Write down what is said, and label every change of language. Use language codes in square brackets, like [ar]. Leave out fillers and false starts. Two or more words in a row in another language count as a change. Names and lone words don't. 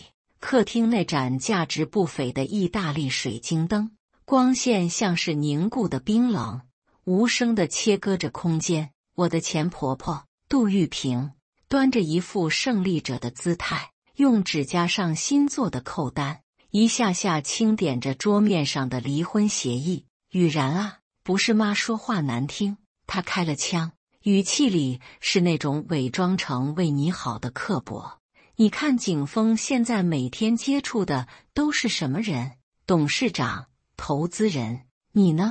[zh] 客廳那盞價值不菲的意大利水晶燈，光線像是凝固的冰冷，無聲地切割着空間。我的前婆婆杜玉萍端着一副勝利者的姿態，用指甲上新做的扣单，一下下清點着桌面上的離婚協議。雨然啊，不是媽說話難聽，她開了槍，語氣裡是那種偽裝成為你好的刻薄。你看景峰現在每天接觸的都是什麼人？董事長、投資人。你呢？